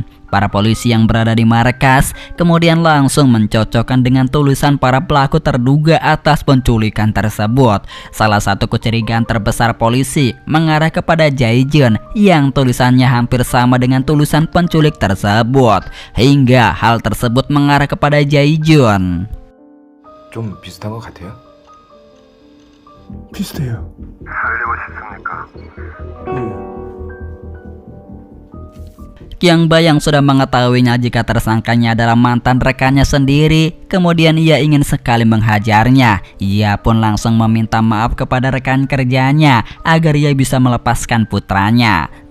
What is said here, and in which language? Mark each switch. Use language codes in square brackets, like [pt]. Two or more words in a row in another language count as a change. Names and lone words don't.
[id] Para polisi yang berada di markas kemudian langsung mencocokkan dengan tulisan para pelaku terduga atas penculikan tersebut. Salah satu kecurigaan terbesar polisi mengarah kepada Jae-jun yang tulisannya hampir sama dengan tulisan penculik tersebut. Hingga hal tersebut mengarah kepada Jae-jun. [ko] 좀 비슷한 것 같아요? 비슷해요. 살리고 싶습니까? [id] Kyung Bae yang sudah mengetahuinya jika tersangkanya adalah mantan rekannya sendiri, kemudian ia ingin sekali menghajarnya. Ia pun langsung meminta maaf kepada rekan kerjanya agar ia bisa melepaskan putranya.